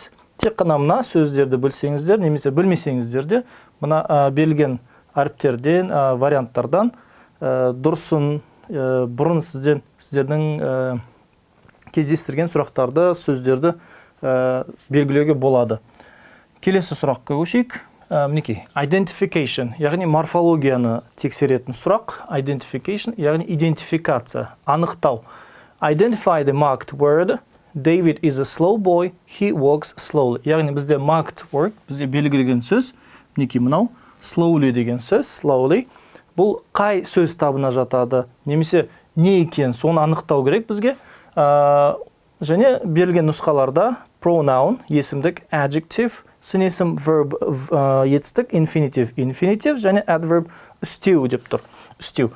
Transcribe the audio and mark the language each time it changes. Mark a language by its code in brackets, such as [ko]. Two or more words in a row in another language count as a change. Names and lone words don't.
[kk] Тек қана мына сөздерді білсеңіздер, немесе білмесеңіздер де, мына берілген әріптерден, варианттардан дұрысын бұрын сіздердің кездестірген сұрақтарды, сөздерді белгілеуге болады. Келесі сұраққа көшейік. Identification, яғни морфологияны тексеретін сұрақ. Identification, яғни идентификация, анықтау. [en] Identify the marked word. David is a slow boy, he walks slowly. [kk] Яғни бізде [en] marked word, [kk] бізде белгілеген сөз. Мынау, slowly деген сөз, slowly. Бұл қай сөз табына жатады, немесе не екен, соны анықтау керек бізге. Және берілген нұсқаларда pronoun, есімдік, adjective, сынесім verb, етістік, infinitive, және adverb, үстеу деп тұр. Үстеу.